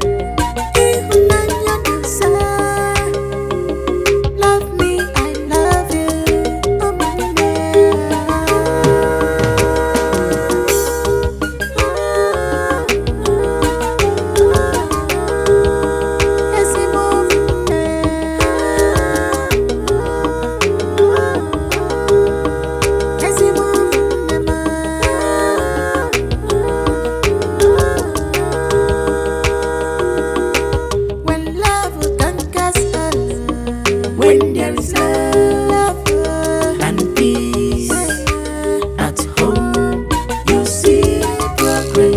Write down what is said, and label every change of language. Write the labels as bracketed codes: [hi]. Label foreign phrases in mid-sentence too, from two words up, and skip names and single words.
[ig] Ịhụnanya dị nsọ. [en] Love me, I love you. [ig] Ụmụnne. Ezigbo ụmụnne. Ezigbo ụmụnne m. [en] When love conquers all, when there is love and peace at home, you see progress.